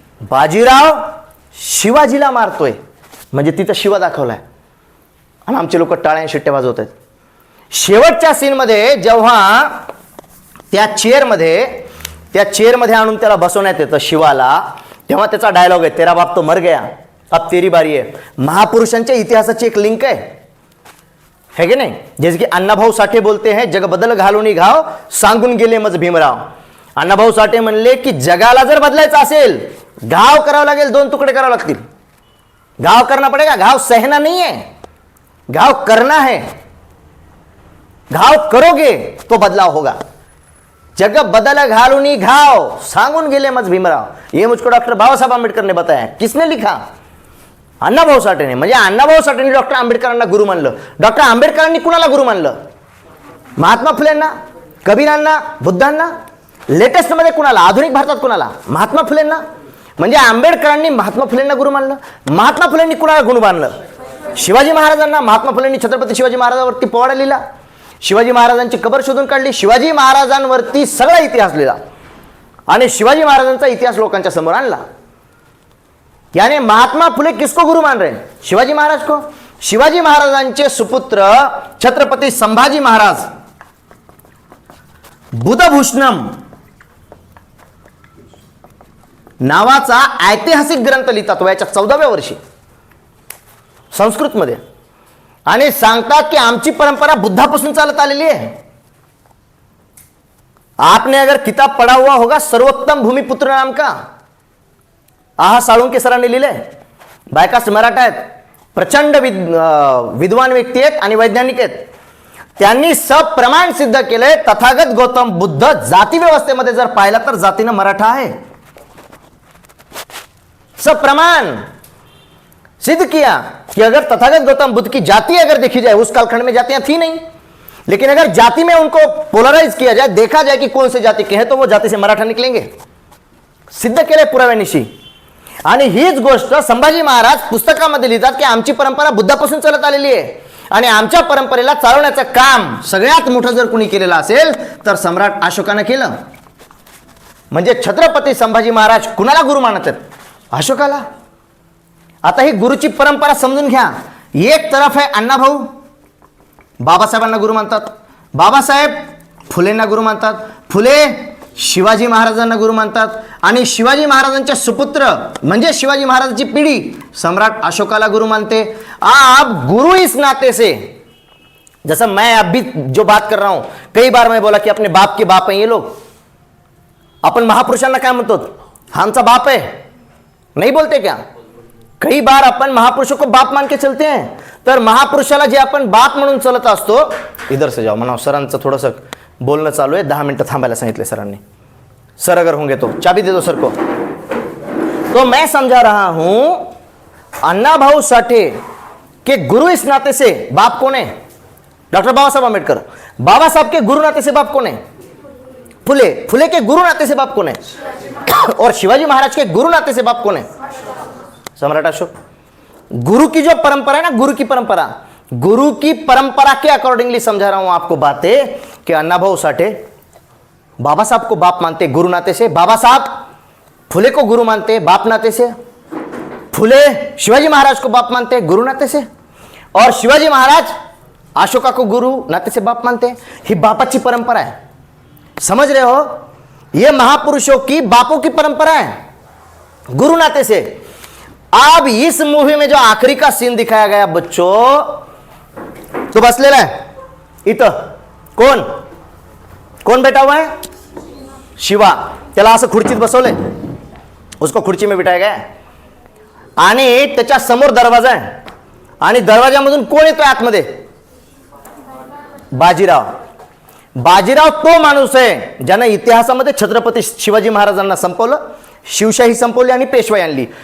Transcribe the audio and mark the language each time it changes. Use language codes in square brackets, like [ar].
[mr] बाजीराव शिवाजीला मारतोय म्हणजे तिथं शिवा दाखवलाय आणि आमचे लोक टाळ्या शिट्ट्या वाजवत आहेत। शेवटच्या सीन मध्ये जेव्हा त्या चेअरमध्ये आणून त्याला बसवण्यात येतं शिवाला, तेव्हा त्याचा डायलॉग आहे, [hi] तेरा बाप तो मर गया, अब तेरी बारी है। [mr] महापुरुषांच्या इतिहासाची एक लिंक है की नाही? [hi] जैसे की अण्णाभाऊ साठे बोलते हैं, [mr] जग बदल घालून घाव सांगून गेले मज भीमराव। अण्णाभाऊ साठे म्हणले की जगाला जर बदलायचं असेल घाव करावं लागेल, दोन तुकडे करावे लागतील। [hi] घाव करना पड़ेगा, घाव सहना नहीं है, घाव करना है। घाव करोगे तो बदलाव होगा। [mr] जग बदल घालूनी घाव सांगून गेले मज भीमराव। [hi] ये मुझको डॉक्टर बाबासाहेब आंबेडकर ने बताया। किसने लिखा? अण्णाभाऊ साठेने। [mr] म्हणजे अण्णाभाऊ साठेने डॉक्टर आंबेडकरांना गुरु मानलं। डॉक्टर आंबेडकरांनी कुणाला गुरु मानलं? महात्मा फुलेंना, कबीरांना, बुद्धांना। लेटेस्ट मध्ये कुणाला? आधुनिक भारतात कुणाला? महात्मा फुलेंना। म्हणजे आंबेडकरांनी महात्मा फुलेंना गुरु मानलं। महात्मा फुलेंनी कुणाला गुरु मानलं? शिवाजी महाराजांना। महात्मा फुलेंनी छत्रपती शिवाजी महाराजांवरती पोवाडा लिहिला, शिवाजी महाराजांची कबर शोधून काढली, शिवाजी महाराजांवरती सगळा इतिहास लिहिला आणि शिवाजी महाराजांचा इतिहास लोकांच्या समोर आणला। [hi] यानी महात्मा फुले किसको गुरु मान रहे हैं? शिवाजी महाराज को। [mr] शिवाजी महाराजांचे सुपुत्र छत्रपती संभाजी महाराज बुधभूषणम नावाचा ऐतिहासिक ग्रंथ लिहितात वयाच्या 14व्या वर्षी संस्कृत मध्ये, आणि सांगतात की आमची परंपरा बुद्धापासून चालत आलेली आहे। [hi] आपने अगर किताब पढ़ा हुआ होगा सर्वोत्तम भूमिपुत्र नाम का, [mr] आहा साळुंके सरांनी लिहिलंय। बायकास्ट मराठा आहेत, प्रचंड विद्वान व्यक्ती आहेत आणि वैज्ञानिक आहेत। त्यांनी सप्रमाण सिद्ध केलंय तथागत गौतम बुद्ध जाती व्यवस्थेमध्ये जर पाहिला तर जातीनं मराठा आहे। [hi] सप्रमाण सिद्ध किया कि अगर तथागत गौतम बुद्ध की जाति अगर देखी जाए, उस कालखंड में जातियां थी नहीं, लेकिन अगर जाति में उनको पोलराइज किया जाए, देखा जाए कि कौन से जाति के हैं, तो वो जाति से मराठा निकलेंगे। [mr] सिद्ध केले पुराव्यानिशी। आणि हीच गोष्ट संभाजी महाराज पुस्तकामध्ये लिहितात की आमची परंपरा बुद्धापासून चालत आलेली आहे आणि आमच्या परंपरेला चालवण्याचं काम सगळ्यात मोठं जर कुणी केलेलं असेल तर सम्राट अशोकानं केलं। म्हणजे छत्रपती संभाजी महाराज कुणाला गुरु मानत आहेत? अशोकाला। आता ही गुरुची परंपरा समजून घ्या। एक तरफ आहे अण्णाभाऊ, बाबासाहेबांना गुरु मानतात, बाबासाहेब फुलेंना गुरु मानतात, फुले शिवाजी महाराजांना गुरु मानतात आणि शिवाजी महाराजांचे सुपुत्र म्हणजे शिवाजी महाराजांची पिढी सम्राट अशोकाला गुरु मानते। [hi] आप गुरु इस नाते से, जैसा मैं अभी जो बात कर रहा हूं, कई बार मैं बोला कि अपने बाप के बाप हैं ये लोग। [mr] अपन महापुरुषांना काय म्हणतो? [hi] आमचा बाप है, नहीं बोलते क्या? कई बार अपन महापुरुषों को बाप मान के चलते हैं। [mr] तर महापुरुषाला जे आपण बाप म्हणून चलत असतो, [hi] इधर से जाओ [mr] म्हणा, सरांचं थोडंसं बोलणं चालू आहे, 10 मिनिटं थांबायला सांगितले सरांनी। [hi] सर अगर होंगे तो चाबी दे दो सर को। तो मैं समझा रहा हूं अन्ना भाऊ साठे के गुरु इस नाते से बाप कौन है? डॉक्टर बाबा साहब आंबेडकर। बाबा साहब के गुरु नाते से बाप कौन है? फुले। फुले के गुरु नाते से बाप कौन है? और शिवाजी महाराज के गुरु नाते से बाप कौन है? सम्राट अशोक। गुरु की जो परंपरा है ना, गुरु की परंपरा, गुरु की परंपरा के अकॉर्डिंगली समझा रहा हूं आपको बातें कि अन्ना भाऊ साठे बाबा साहब को बाप मानते गुरु नाते से, बाबा साहब फुले को गुरु मानते बाप नाते से, फुले शिवाजी महाराज को बाप मानते गुरु नाते से, और शिवाजी महाराज अशोका को गुरु नाते से बाप मानते। ही बापाची परंपरा है, समझ रहे हो? ये महापुरुषों की बापों की परंपरा है गुरु नाते से। अब इस मूवी में जो आखिरी का सीन दिखाया गया बच्चों, तो बसलेला है इथं कोण कोण बैठा हुआ है? शिवा। [mr] त्याला असं खुर्चीत बसवले, [hi] उसको खुर्ची में बिठाया गया [mr] आणि त्याच्या समोर दरवाजा आहे आणि दरवाजामधून कोण येतोय आतमध्ये? बाजीराव। बाजीराव तो माणूस आहे ज्यानं इतिहासामध्ये छत्रपती शिवाजी महाराजांना संपवलं, शिवशाही संपवली आणि पेशवाई आणली।